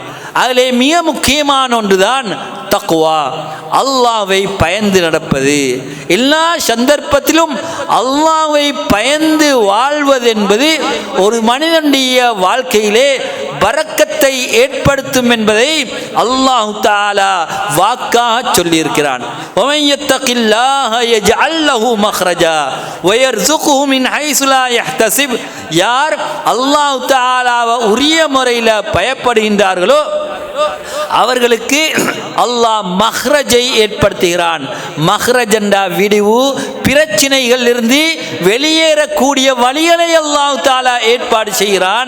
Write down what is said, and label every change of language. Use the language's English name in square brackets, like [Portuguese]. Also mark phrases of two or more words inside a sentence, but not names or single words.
[Tamil] அதிலே மிக முக்கியமான ஒன்றுதான் தக்வா, அல்லாஹ்வை பயந்து நடப்பது. எல்லா சந்தர்ப்பத்திலும் அல்லாஹ்வை பயந்து வாழ்வது என்பது ஒரு மனிதனுடைய வாழ்க்கையிலே பரக்கத்தை ஏற்படுத்தும் என்பதை அல்லாஹ் தஆலா வாக்காக சொல்லியிருக்கிறான். [Arabic] وَمَن يَتَّقِ اللَّهَ يَجْعَل لَّهُ مَخْرَجًا وَيَرْزُقْهُ مِنْ حَيْثُ لَا يَحْتَسِبُ. [Tamil] யார் அல்லாஹ் தஆலாவை உரிய முறையில் பயப்படுகின்றார்களோ அவர்களுக்கு அல்லாஹ் மஹ்ரஜை ஏற்படுத்துகிறான். மஹ்ரஜ் என்ற விடிவு, பிரச்சனைகள் இருந்து வெளியேறக்கூடிய வழிகளை அல்லாஹ் தஆலா ஏற்பாடு செய்கிறான்.